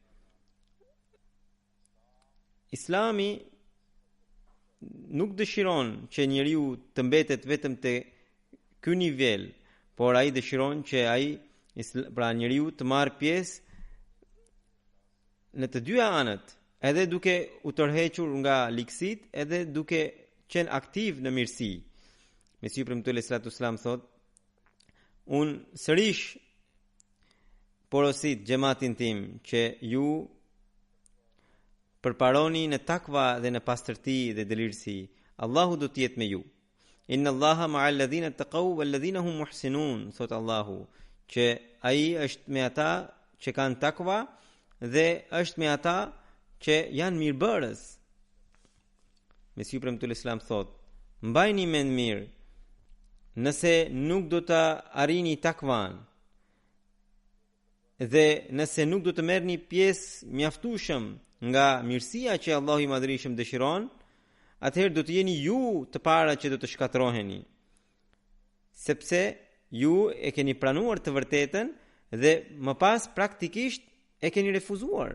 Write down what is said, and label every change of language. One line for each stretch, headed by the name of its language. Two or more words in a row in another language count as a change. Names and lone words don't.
Albanian: Islami nuk dëshiron që njeriu të mbetet vetëm te ky nivel, por ai dëshiron që pra njeriu të marrë pjesë në të dyja anët, edhe duke u tërhequr nga ligësitë, edhe duke qenë aktiv në mirësi. Mesiu premtues
Arabic: صلى الله عليه وسلم
Albanian: thot: unë sërish porosit xhamatin tim që ju përparoni në takva dhe në pastërti dhe dëlirësi. Allahu do të jetë me ju.
Arabic: إن الله مع الذين اتقوا والذين هم محسنون,
Albanian: thot Allahu, që ai është me ata që kanë takva dhe është me ata që janë mirëbërës. Mesiu premtues Islam thot: mbajni mend mirë, nëse nuk do të arrini takvan dhe nëse nuk do të merrni pjesë mjaftueshëm nga mirësia që Allahu i Madhërisëm dëshiron, atëherë do të jeni ju të para që do të shkatërroheni, sepse ju e keni pranuar të vërtetën dhe më pas praktikisht e keni refuzuar.